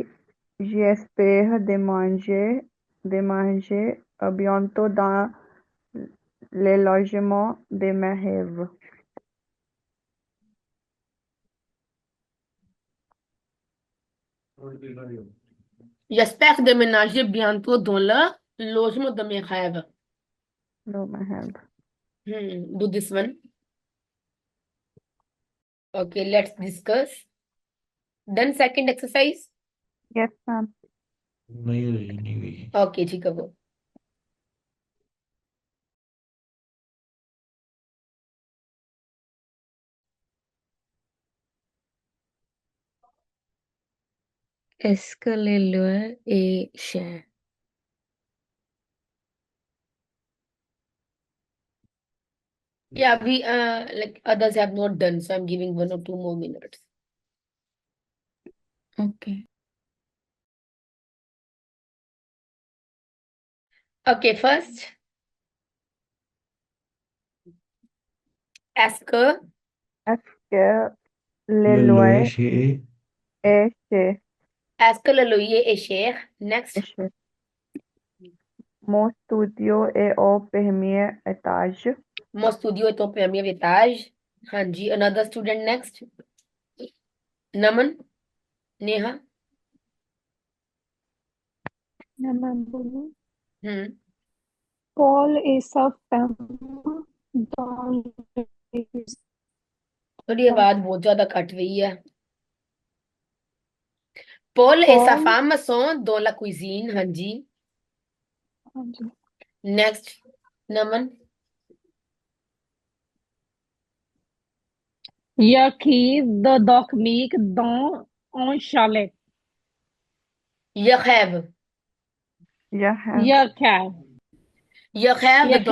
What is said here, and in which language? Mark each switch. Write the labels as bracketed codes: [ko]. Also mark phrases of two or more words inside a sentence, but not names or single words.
[fr] J'espère de manger bientôt dans le logement de mes rêves. J'espère déménager bientôt dans le logement de mes rêves. De mes rêves. [en] Do this one. Okay, let's discuss. Then second exercise. Yes, ma'am. [hi] नहीं हुई Okay, ठीक है वो. [fr] Est-ce que le lieu est cher? [en] Yeah, we like others have not done, so I'm giving 1 or 2 more minutes. Ok. Okay, first. [fr] Est-ce que Est-ce que le Le loyer loyer est cher? est-ce que le loyer est cher? [en] Next. [fr] Cher. Mon studio est au premier étage. Mon studio est au premier étage. [hi] हाँ जी. [en] Another student next. Naman. Neha. [hi] मैं बोलूं [fr] Paul Paul et sa femme dans les [hi] थोड़ी आवाज बहुत ज्यादा कट रही है. [fr] Paul et sa Paul femme sont dans la cuisine. [hi] हाँ जी. हाँ जी [en] Next. Naman. [fr] Yaki de dormir dans un chalet. Je rêve. Je rêve. Je rêve de